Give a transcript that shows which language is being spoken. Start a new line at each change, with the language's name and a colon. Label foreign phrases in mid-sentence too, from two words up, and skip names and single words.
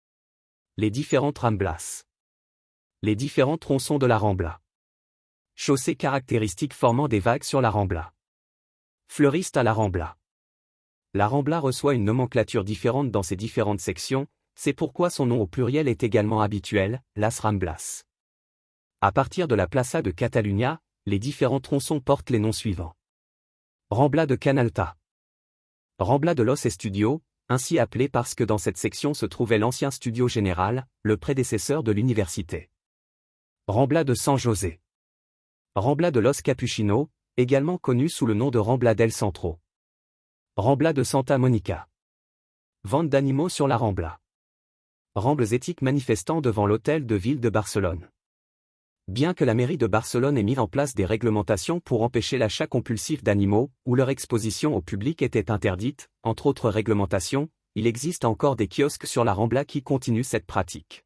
French: Les différentes Ramblas. Les différents tronçons de la Rambla. Chaussées caractéristiques formant des vagues sur la Rambla. Fleuriste à la Rambla. La Rambla reçoit une nomenclature différente dans ses différentes sections, c'est pourquoi son nom au pluriel est également habituel, Las Ramblas. À partir de la Plaça de Catalunya, les différents tronçons portent les noms suivants. Rambla de Canalta. Rambla de los Estudios, ainsi appelé parce que dans cette section se trouvait l'ancien studio général, le prédécesseur de l'université. Rambla de San José. Rambla de los Capuchinos, également connu sous le nom de Rambla del Centro. Rambla de Santa Monica. Vente d'animaux sur la Rambla. Rambles éthiques manifestant devant l'hôtel de ville de Barcelone. Bien que la mairie de Barcelone ait mis en place des réglementations pour empêcher l'achat compulsif d'animaux, ou leur exposition au public était interdite, entre autres réglementations, il existe encore des kiosques sur la Rambla qui continuent cette pratique.